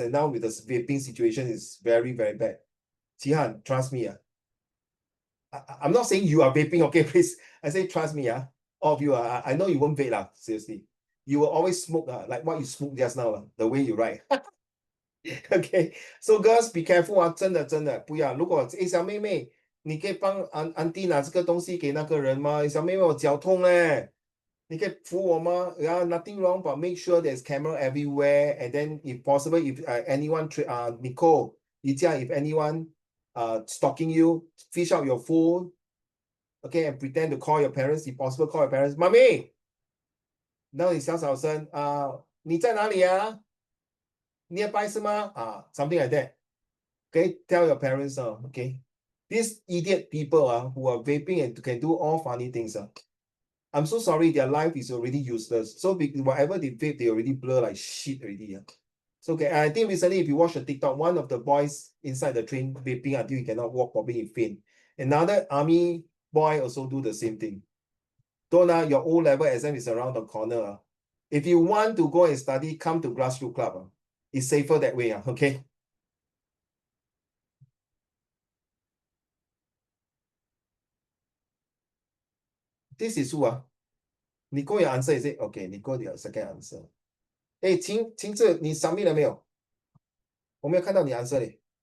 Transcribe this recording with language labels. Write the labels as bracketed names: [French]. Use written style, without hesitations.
[English] And now with the vaping situation is very, very bad. Jihan, trust me. I'm not saying you are vaping, okay, please. I say trust me. All of you, I know you won't vape, seriously. You will always smoke, like what you smoked just now, the way you write. Okay, so girls, be careful [Chinese] 真的不要。如果小妹妹，你可以帮安迪拿这个东西给那个人吗？小妹妹，我脚痛嘞，你可以扶我吗？ [English] Nothing wrong, but make sure there's camera everywhere. And then, if possible, if anyone, Nicole, Ijia, if anyone stalking you, fish out your phone, okay, and pretend to call your parents. If possible, call your parents. [Chinese] Mommy, 然后你小声你在哪里？nearby 是吗？ [English] something like that. Okay, tell your parents okay. These idiot people who are vaping and can do all funny things I'm so sorry, their life is already useless. So whatever they vape, they already blur like shit already. So okay, I think recently if you watch the TikTok, one of the boys inside the train vaping until he cannot walk, probably he faint. Another army boy also do the same thing. Don't your O-level exam is around the corner. If you want to go and study, come to grassroots club. It's safer that way, okay? This is who Nicole your answer is it? Okay, Nicole your second answer. [Chinese] 晴志，你 submit 了没有？我没有看到你 answer 嘞。